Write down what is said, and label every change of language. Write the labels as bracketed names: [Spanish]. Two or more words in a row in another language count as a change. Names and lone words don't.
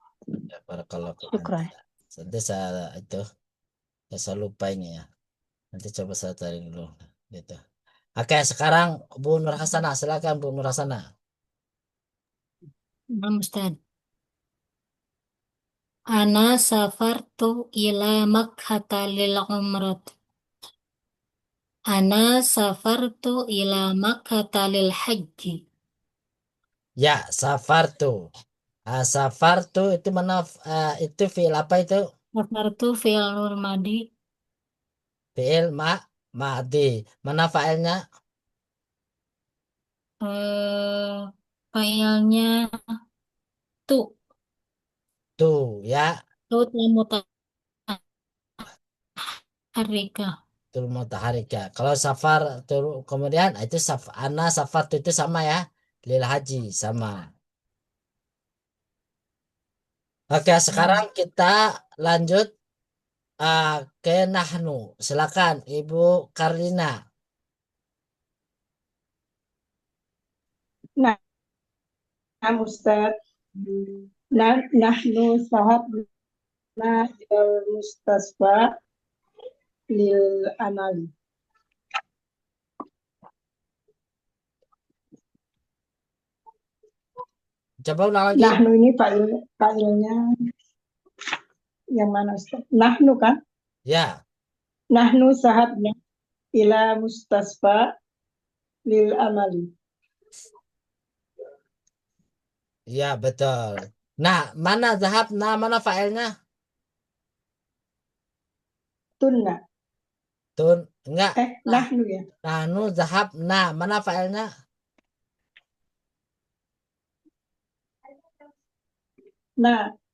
[Arabic] Ya, بارك الله فيك. Syukran. [Indonesian] Nanti saya lupa ini ya. Nanti coba saya cari dulu gitu. Oke, sekarang Bu Nur Hasana, silakan Bu Nur Hasana. Nah, Ustaz. [Arabic] أنا سافرت إلى مكة للعمرة. أنا سافرت إلى مكة للحج. [Indonesian] Ya, safartu. Safartu itu mana, itu fiil apa itu? [Arabic] سافرت فعل ماض. فعل ماض. [Indonesian] Mana fa'ilnya? Eh, Fa'ilnya tu. Tuh ya, [Arabic] تُ متحركة. تُ المتحركة. [Indonesian] Kalau safar tuh kemudian itu [Arabic] أنا سفر [Indonesian] itu sama ya. Lil haji sama. Oke, sekarang kita lanjut ke nahnu. Silakan Ibu Karlina. Nah, Ustaz. Nah, [Arabic] نحن ذهبنا إلى المستشفى للعمل. [Indonesian] Coba ulang lagi. Nahnu ini failnya yang mana Ustaz? Nahnu kan? Ya, [Arabic] نحن ذهبنا إلى المستشفى للعمل. [Indonesian] ya betul. Nah, mana zahab? Nah, mana fa'ilnya? Tunna. Tun, enggak. Nah, Nahnu ya. [Arabic] نحن ذهب. [Indonesian] Nah, mana fa'ilnya? Nah,